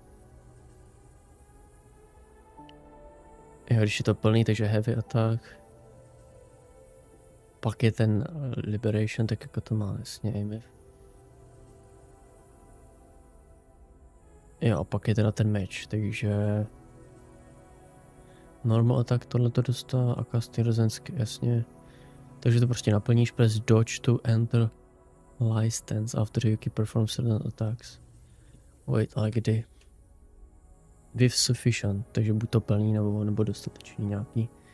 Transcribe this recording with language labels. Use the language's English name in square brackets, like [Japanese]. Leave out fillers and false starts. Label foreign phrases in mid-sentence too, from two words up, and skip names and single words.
[Czech] Jo, když je to plný, takže [English] heavy attack. [Czech] Pak je ten liberation, tak jako to má jasně aimif. Jo, a pak je teda ten match, takže... [English] Normal attack [Czech] tohle to dostává a [English] casting resistance, [Czech] jasně. Takže to prostě naplníš, [English] press dodge to enter license after you can perform certain attacks. Wait, [Czech] ale kdy? [English] With sufficient, [Czech] takže buď to plný nebo dostatečný nějaký.